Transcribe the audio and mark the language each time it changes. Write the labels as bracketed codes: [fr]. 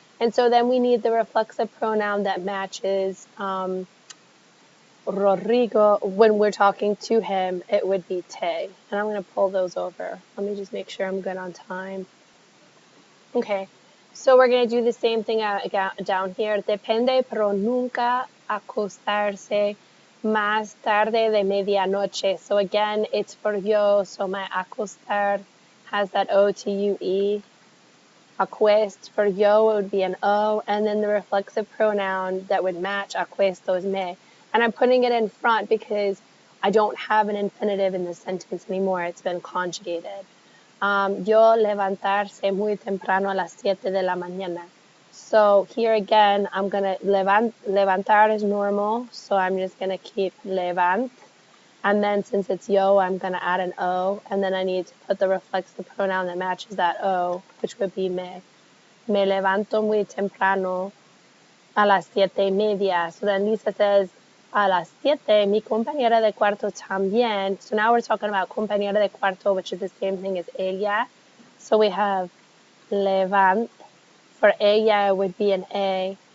[en] And so then we need the reflexive pronoun that matches Rodrigo. When we're talking to him, it would be te. And I'm going to pull those over. Let me just make sure I'm good on time. Okay, so we're going to do the same thing down here. [es] Depende, pero nunca acostarse más tarde de medianoche. [en] So again, it's for yo, so my acostar has that O-T-U-E. Acuest, for yo, it would be an O, and then the reflexive pronoun that would match acuesto is me. And I'm putting it in front because I don't have an infinitive in this sentence anymore. It's been conjugated. [es] Yo levantarse muy temprano a las 7 de la mañana. [en] So here again, I'm going to levantar is normal, so I'm just going to keep levant. And then since it's yo, I'm going to add an O, and then I need to put the reflexive pronoun that matches that O, which would be me. [es] Me levanto muy temprano a las 7:30. [en] So then Lisa says, a las 7, mi compañera de cuarto también. So now we're talking about compañera de cuarto, which is the same thing as ella. So we have levant. For ella, it would be an A.